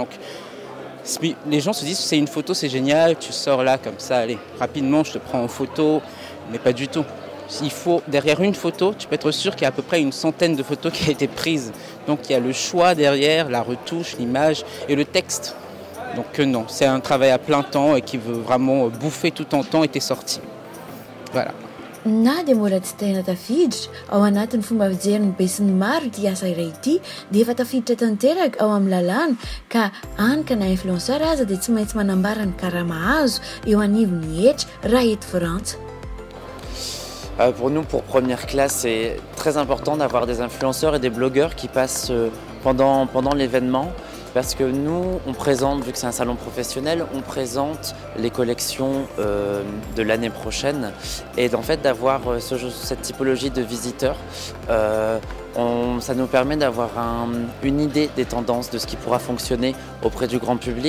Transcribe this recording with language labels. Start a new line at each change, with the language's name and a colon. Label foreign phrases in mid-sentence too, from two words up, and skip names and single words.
French: Donc les gens se disent c'est une photo, c'est génial, tu sors là comme ça, allez, rapidement je te prends en photo, mais pas du tout. Il faut, derrière une photo, tu peux être sûr qu'il y a à peu près une centaine de photos qui ont été prises. Donc il y a le choix derrière, la retouche, l'image et le texte. Donc non, c'est un travail à plein temps et qui veut vraiment bouffer tout ton temps et tes sorties. Voilà.
Malagasy: Na dia mbola tsy tena tafiditra ao anatin'ny fomba fijery ny be sy ny maro ity asa iray ity dia efa tafiditra tanteraka ao amin'ny lalàna ka anka na influenceur aza dia tsy maintsy manambara ny karama azo eo anivony hetra raha eto Frantsa.
French: Pour nous, pour première classe, c'est très important d'avoir des influenceurs et des blogueurs qui passent pendant l'événement Parce que nous, on présente, vu que c'est un salon professionnel, on présente les collections de l'année prochaine. Et en fait, d'avoir cette typologie de visiteurs, ça nous permet d'avoir une idée des tendances, de ce qui pourra fonctionner auprès du grand public.